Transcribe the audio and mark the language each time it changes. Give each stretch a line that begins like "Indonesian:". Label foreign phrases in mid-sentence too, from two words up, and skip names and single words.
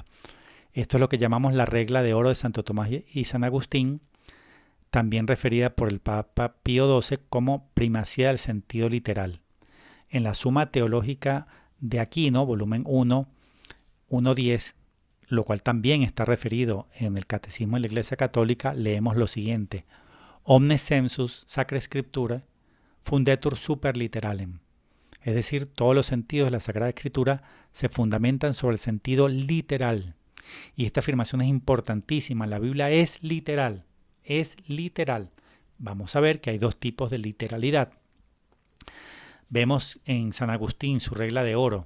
Spanish: Esto es lo que llamamos la regla de oro de Santo Tomás y San Agustín, también referida por el Papa Pío XII como primacía del sentido literal. En la Suma Teológica de Aquino, volumen 1, 1.10, lo cual también está referido en el Catecismo de la Iglesia Católica, leemos lo siguiente:
Latin: Omne sensus sacra scriptura fundetur super literalem.
Spanish: Es decir, todos los sentidos de la Sagrada Escritura se fundamentan sobre el sentido literal. Y esta afirmación es importantísima. La Biblia es literal. Es literal. Vamos a ver que hay dos tipos de literalidad. Vemos en San Agustín su regla de oro.